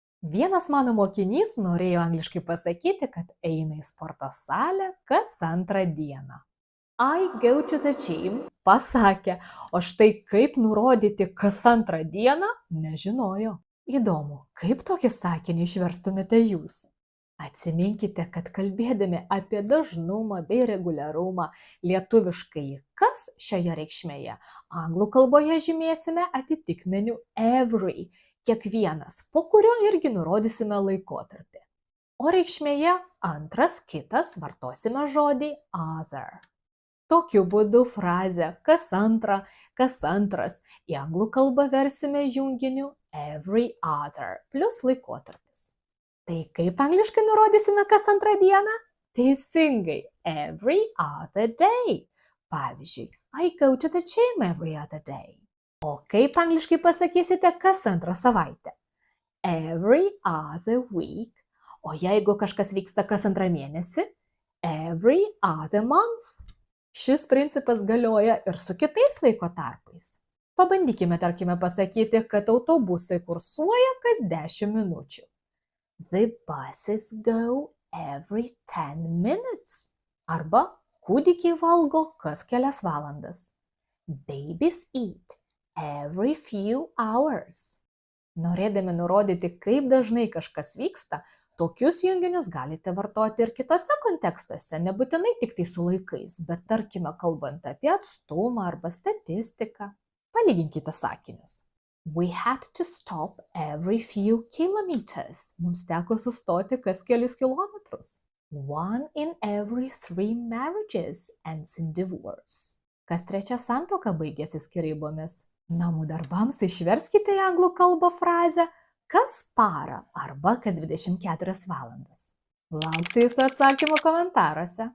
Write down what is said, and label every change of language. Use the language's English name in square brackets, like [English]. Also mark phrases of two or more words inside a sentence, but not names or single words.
[Lithuanian] Vienas mano mokinys norėjo angliškai pasakyti, kad eina į sporto salę kas antrą dieną. [English] I go to the gym, [Lithuanian] pasakė, o štai kaip nurodyti kas antrą dieną, nežinojo. Įdomu, kaip tokį sakinį išverstumėte jūs? Atsiminkite, kad kalbėdami apie dažnumą bei reguliarumą lietuviškai kas šioje reikšmėje, anglų kalboje žymėsime atitikmeniu every, kiekvienas, po kurio irgi nurodysime laikotarpį. O reikšmėje antras, kitas vartosime žodį other. Tokiu būdu frazę kas antrą, kas antras į anglų kalbą versime junginiu [English] every other [Lithuanian] plus laikotarpis. Tai kaip angliškai nurodysime kas antrą dieną? Teisingai, [English] every other day. Pavyzdžiui, I go to the gym every other day. [Lithuanian] O kaip angliškai pasakysite kas antrą savaitę? [English] Every other week. [Lithuanian] O jeigu kažkas vyksta kas antrą mėnesį? [English] Every other month. [Lithuanian] Šis principas galioja ir su kitais laiko tarpais. Pabandykime, tarkime, pasakyti, kad autobusai kursuoja kas 10 minučių. [English] The buses go every 10 minutes. [Lithuanian] Arba kūdikiai valgo kas kelias valandas. [English] Babies eat every few hours. [Lithuanian] Norėdami nurodyti, kaip dažnai kažkas vyksta, tokius junginius galite vartoti ir kitose kontekstuose, nebūtinai tik tai su laikais, bet tarkime kalbant apie atstumą arba statistiką. Palyginkite sakinius. [English] We had to stop every few kilometers. [Lithuanian] Mums teko sustoti kas kelius kilometrus. [English] One in every 3 marriages ends in divorce. [Lithuanian] Kas trečia santuoka baigėsi skyrybomis. Namų darbams išverskite į anglų kalbą frazę kas parą arba kas 24 valandas. Lauksiu jūsų atsakymų komentaruose.